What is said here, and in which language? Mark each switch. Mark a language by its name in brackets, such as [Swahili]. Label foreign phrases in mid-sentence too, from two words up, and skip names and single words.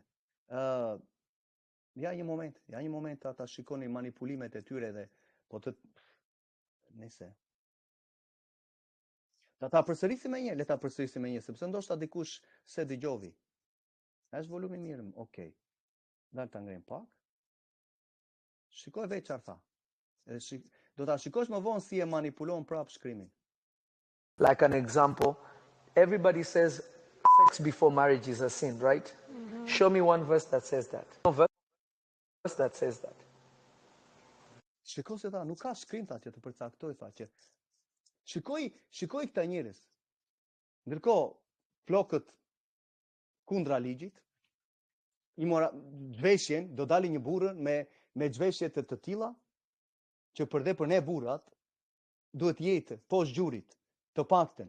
[Albanian] Ja një moment ta shikoni manipulimet e tyre dhe po të nëse ta përsërisim me një, le ta përsërisim me një, sepse ndoshta dikush se dëgjovi. Është volumi mirë, okay. Dal ta ngrenë pak. Shikoj vetë çfarë tha. Do ta shikosh më vonë si e manipulon prap shkrimin. [English] Like an example, everybody says sex before marriage is a sin, right? Show me one verse that says that. No verse that says that. [Albanian] Shikoj se tha, nuk ka shkrim tha që të përcaktoj tha që shikoj këta njerëz. Ndërkohë flokët kundra ligjit, zhveshjen, do dali një burrë me zhveshje të tilla, që për ne burrat, duhet jetë poshtë gjurit, të paktën.